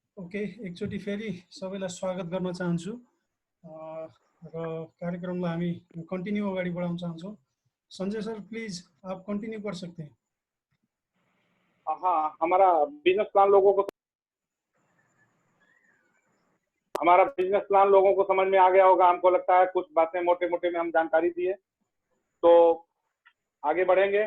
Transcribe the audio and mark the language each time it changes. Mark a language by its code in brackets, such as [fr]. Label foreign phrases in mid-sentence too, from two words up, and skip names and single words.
[ne] ओके, एकचोटि फेरि सबैलाई स्वागत गर्न चाहन्छु र कार्यक्रमलाई हामी कन्टिन्यू अगाडि बढाउन चाहन्छौँ। [hi] संजय [en] sir please [hi] आप कंटिन्यू कर सकते हैं। हाँ, हमारा बिजनेस प्लान लोगों को समझ में आ गया होगा। हमको लगता है कुछ बातें मोटे मोटे में हम जानकारी दिए, तो आगे बढ़ेंगे।